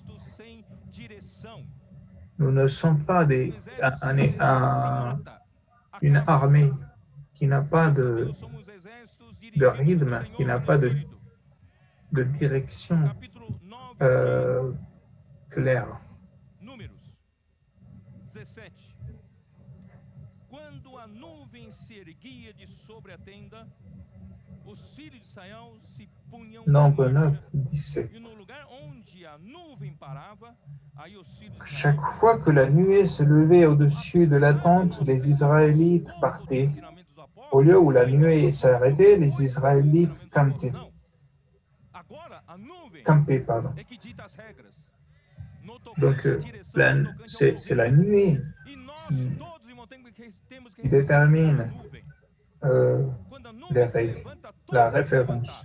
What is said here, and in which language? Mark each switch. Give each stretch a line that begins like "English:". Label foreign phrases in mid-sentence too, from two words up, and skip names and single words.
French: Nous ne sommes pas une armée qui n'a pas de rythme, qui n'a pas de direction claire.
Portuguese: Números 17. Quando a nuvem se erguia de sobre a tenda, os filhos de Israel se punham
French: Nombre
Portuguese: em 9, marcha.
French: 17.
Portuguese: E no lugar onde a nuvem parava, aí os filhos de Israel
French: Chaque fois que la nuée se levait au-dessus de la tente, les Israélites partaient. Au lieu où la nuée s'arrêtait, les Israélites campaient. Pardon. Donc, c'est la nuée qui détermine les règles, la référence.